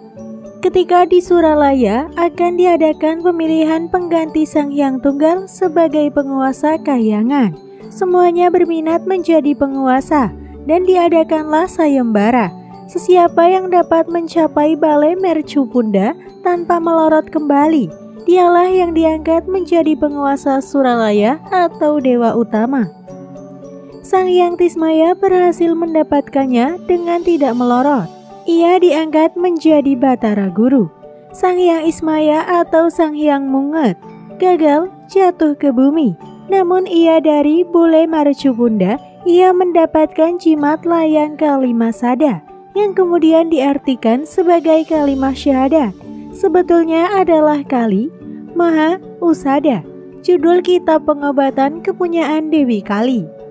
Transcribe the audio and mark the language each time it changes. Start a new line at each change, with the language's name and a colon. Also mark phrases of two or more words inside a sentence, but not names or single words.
Indonesian: Ketika di Suralaya akan diadakan pemilihan pengganti Sang Hyang Tunggal sebagai penguasa kahyangan. Semuanya berminat menjadi penguasa, dan diadakanlah sayembara. Sesiapa yang dapat mencapai balai Mercupunda tanpa melorot kembali, dialah yang diangkat menjadi penguasa Suralaya atau dewa utama. Sang Hyang Tismaya berhasil mendapatkannya dengan tidak melorot. Ia diangkat menjadi Batara Guru. Sang Hyang Ismaya atau Sang Hyang Munget gagal jatuh ke bumi. Namun ia dari Bule Marcupunda, ia mendapatkan jimat layang kalimah sada, yang kemudian diartikan sebagai kalimah syahadat. Sebetulnya adalah Kali Maha Usada, judul kitab pengobatan kepunyaan Dewi Kali.